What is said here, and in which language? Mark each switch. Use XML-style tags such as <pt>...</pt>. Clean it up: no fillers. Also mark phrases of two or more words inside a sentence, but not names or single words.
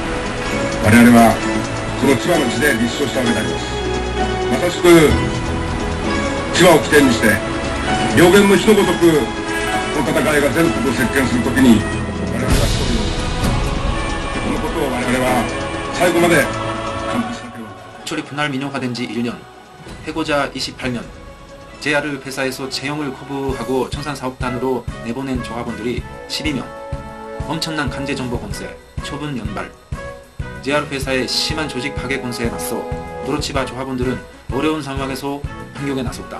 <ja>我々はこの千葉の地で立証したわけであります。まさしく千葉を起点にして両言の火のごとくこの戦いが全国を席巻するときに我々は勝利をこのことを我々は最後まで完璧しなければ。</ja> <ko>초리 분할 민영화된 지 1년, 해고자 28년, JR 회사에서 채용을 거부하고 청산사업단으로 내보낸 조합원들이 12명, 엄청난 간제정보 공세, 처분 연발. JR 회사의 심한 조직 파괴 공세에 맞서 도로치바 조합원들은 어려운 상황에서 반격에 나섰다.</ko>